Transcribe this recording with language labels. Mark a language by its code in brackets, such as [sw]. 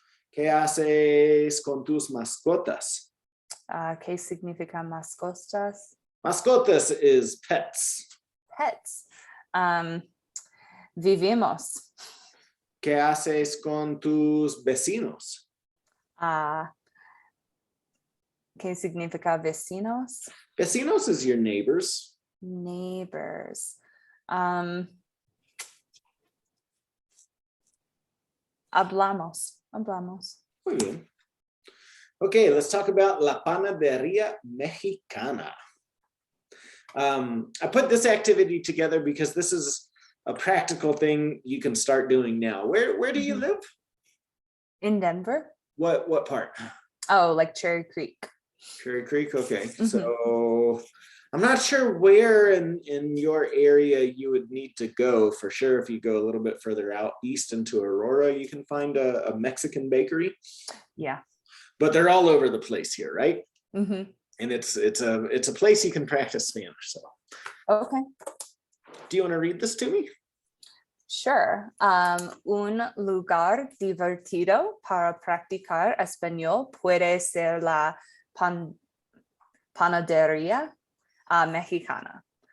[es] ¿Qué haces con tus mascotas? ¿Qué significa mascotas? [en] Mascotas is pets. Pets. [es] Vivimos. ¿Qué haces con tus vecinos? ¿Qué significa vecinos? [en] Vecinos is your neighbors. Neighbors. [es] Hablamos. Muy bien. [en] Okay, let's talk about La Panadería Mexicana. I put this activity together because this is a practical thing you can start doing now. Where do you live? In Denver. What part? Oh, like Cherry Creek. Cherry Creek, okay. So I'm not sure where in your area you would need to go. For sure, if you go a little bit further out east into Aurora, you can find a Mexican bakery. Yeah. But they're all over the place here, right? Mm-hmm. And it's a place you can practice Spanish. So, Okay. do you want to read this to me? Sure. [es] Un lugar divertido para practicar español puede ser la panadería mexicana.